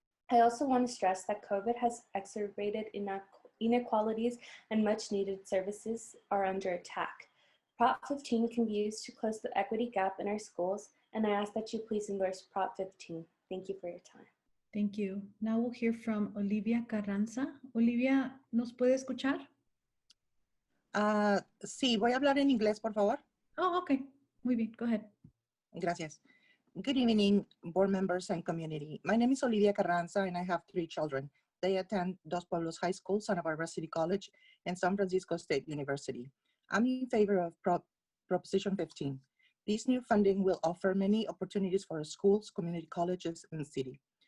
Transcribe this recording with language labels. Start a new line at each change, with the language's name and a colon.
English: I also want to stress that COVID has exacerbated inequalities and much needed services are under attack. Prop 15 can be used to close the equity gap in our schools, and I ask that you please endorse Prop 15. Thank you for your time. Thank you. Now we'll hear from Olivia Carranza.
Spanish: Olivia, ¿nos puede escuchar? Sí, voy a hablar en inglés, por favor.
English: Oh, okay.
Spanish: Muy bien.
English: Go ahead.
Spanish: Gracias.
English: Good evening, board members and community. My name is Olivia Carranza, and I have 3 children. They attend Dos Pueblos High School, Santa Barbara City College, and San Francisco State University. I'm in favor of Proposition 15. This new funding will offer many opportunities for our schools, community colleges, and city.